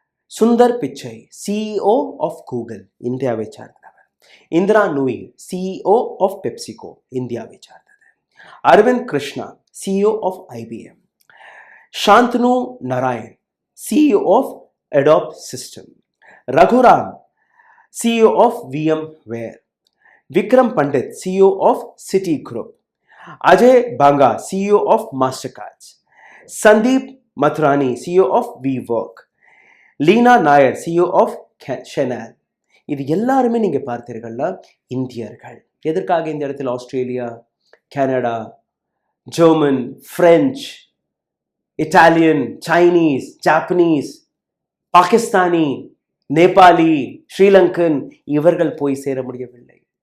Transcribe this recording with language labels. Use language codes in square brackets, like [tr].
[ta] Sundar Pichai [en] CEO of [ta] Google இந்தியாவை சார்ந்த நபர். Indira Nooyi [en] CEO of [ta] PepsiCo இந்தியாவை சார்ந்தது. [en] Arvind Krishna CEO of IBM. Shantanu Narayen CEO of Adobe System. Raghuram CEO of VMware. Vikram Pandit, CEO of Citigroup. Ajay Banga, CEO of Mastercards. Sandeep Mathurani, CEO of WeWork. Leena Nair, CEO of Chanel. [ta] இது எல்லாருமே நீங்க பார்த்தீர்கள்னா இந்தியர்கள். எதற்காக இந்த இடத்தில் Australia, Canada, German, French, Italian, Chinese, Japanese, Pakistani, Nepali, Sri Lankan இவர்கள் போய் சேர முடியவில்லை.